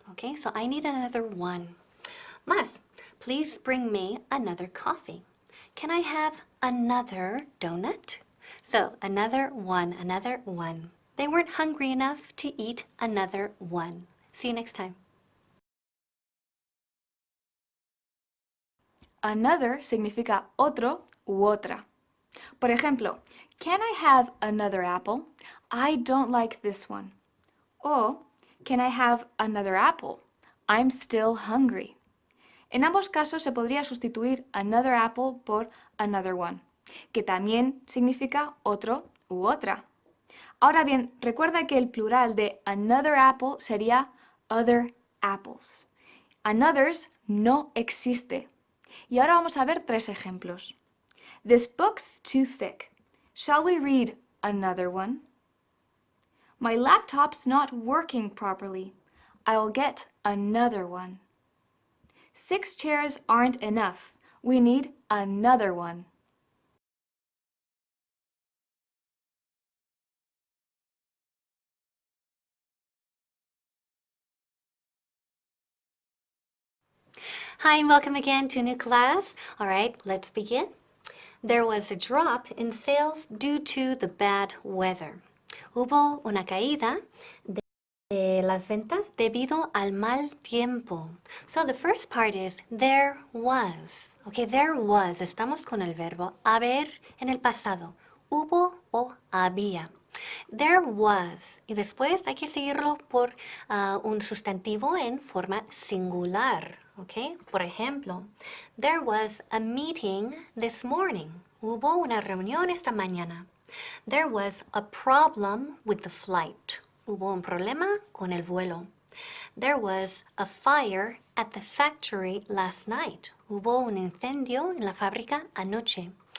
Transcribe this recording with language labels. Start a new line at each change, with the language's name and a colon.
English: Okay, so I need another one. Más, please bring me another coffee. Can I have another donut? So, another one, another one. They weren't hungry enough to eat another one. See you next time.
Spanish: Another significa otro u otra. Por ejemplo,
English: can I have another apple? I don't like this one. O, can I have another apple? I'm still hungry.
Spanish: En ambos casos se podría sustituir another apple por another one, que también significa otro u otra. Ahora bien, recuerda que el plural de another apple sería other apples. Anothers no existe. Y ahora vamos a ver 3 ejemplos.
English: This book's too thick. Shall we read another one? My laptop's not working properly. I'll get another one. 6 chairs aren't enough. We need another one. Hi and welcome again to a new class. All right, let's begin. There was a drop in sales due to the bad weather.
Spanish: Hubo una caída de las ventas debido al mal tiempo.
English: So the first part is there was. Okay, there was.
Spanish: Estamos con el verbo haber en el pasado. Hubo o había.
English: There was.
Spanish: Y después hay que seguirlo por un sustantivo en forma singular.
English: Okay?
Spanish: Por ejemplo,
English: there was a meeting this morning.
Spanish: Hubo una reunión esta mañana.
English: There was a problem with the flight.
Spanish: Hubo un problema con el vuelo.
English: There was a fire at the factory last night.
Spanish: Hubo un incendio en la fábrica anoche.